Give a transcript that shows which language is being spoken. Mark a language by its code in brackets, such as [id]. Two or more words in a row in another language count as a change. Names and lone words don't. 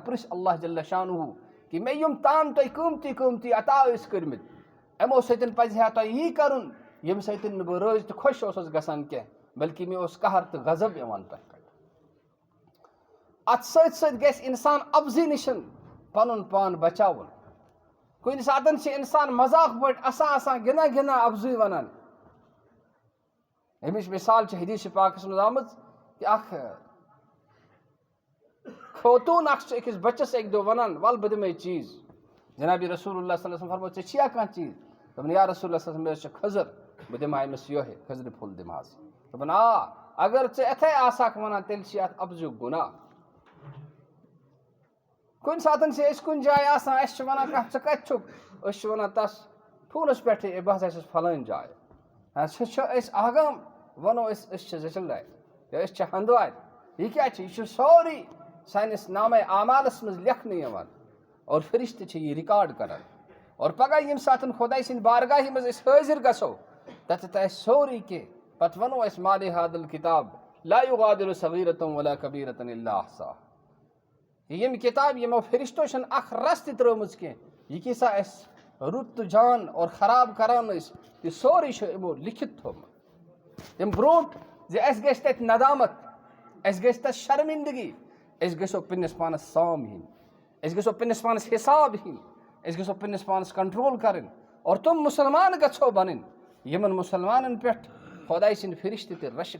[ks] پرژھ اللہ [ar] جل شانہ [ks] کہ مےٚ یِم تام تۄہہِ قۭمتی قۭمتی عطا ٲسۍ کٔرمٕتۍ یِمو سۭتۍ پزِ ہا تۄہہِ یی کرُن ییٚمہِ سۭتۍ نہٕ بہٕ رٲضۍ تہٕ خۄش اوسُس گژھان کینٛہہ بلکہِ مےٚ اوس قہر تہٕ غضب یِوان تۄہہِ پٮ۪ٹھ اتھ سۭتۍ سۭتۍ گژھِ انسان ابزی نِش پنُن پان بچاوُن کُنہِ ساتہٕ چھِ انسان مذاق پٲٹھۍ آسان گِنٛدان گِنٛدان ابزُے ونان امِچ مثال چھِ حدیث پاکس منٛز آمٕژ کہ اکھ خوتوٗن اکھ چھِ أکِس بچس اکہِ دۄہ ونان ول بہٕ دِمے چیٖز جنابِ رسول اللہ [ar] صلی اللہ علیہ وسلم [ks] فرموو ژےٚ چھِیا کانٛہہ چیٖز دوٚپُن [ar] یا رسول اللہ صلی اللہ علیہ وسلم [ks] مےٚ حظ چھِ کھٔزٕر بہٕ دِمہٕ ہا أمِس یِہوٚے کھٔزرِ پھوٚل دِمہٕ ہس دوٚپُن آ اگر ژٕ یِتھَے آسہَکھ ونان تیٚلہِ چھِ اتھ ابزیُک گُناہ کُنہِ ساتہٕ چھِ أسۍ کُنہِ جایہِ آسان اَسہِ چھِ ونان کانٛہہ ژٕ کتہِ چھُکھ أسۍ چھِ ونان تس فونس پٮ۪ٹھٕے ہے بہٕ ہسا چھُس فلٲنۍ جاے سُہ چھُ أسۍ آگام ونو أسۍ چھِ زٔچھِلدارِ یا أسۍ چھِ ہندوارِ یہِ کیاہ چھِ یہِ چھُ سورُے سٲنِس نامے اعمالس منٛز لیکھنہٕ یِوان اور فرشتہٕ چھِ یہِ رِکاڈ کران اور پگاہ ییٚمہِ ساتہٕ خۄداے سٕنٛدِ بارگاہہِ منٛز أسۍ حٲضِر گژھو تتٮ۪تھ آسہِ سورُے کینٛہہ پتہٕ ونو أسۍ [ar] مالِ ہادل کِتاب لا یُغادِرُ صغیٖرۃ ولا کبیٖرۃ الا احصاها [ks] ییٚمہِ کِتاب یِمو فرشتو چھنہٕ اکھ رس تہِ ترٲومٕژ کینٛہہ یہِ کیٖژاہ اَسہِ رُت تہٕ جان اور خراب کران ٲسۍ یہِ سورُے چھُ یِمو لیکھِتھ تھوٚومُت تمہِ برونٛٹھ زِ اَسہِ گژھِ تتہِ ندامت اَسہِ گژھِ تتھ شرمندگی أسۍ گژھو پننس پانس سام ہِنۍ أسۍ گژھو پننس پانس حساب ہِنۍ أسۍ گژھو پننس پانس کنٹرول کرٕنۍ اور تِم مُسلمان گژھو بنٕنۍ یِمن مُسلمانن پٮ۪ٹھ خۄداے سٕنٛدۍ فرشتہٕ تہِ رشک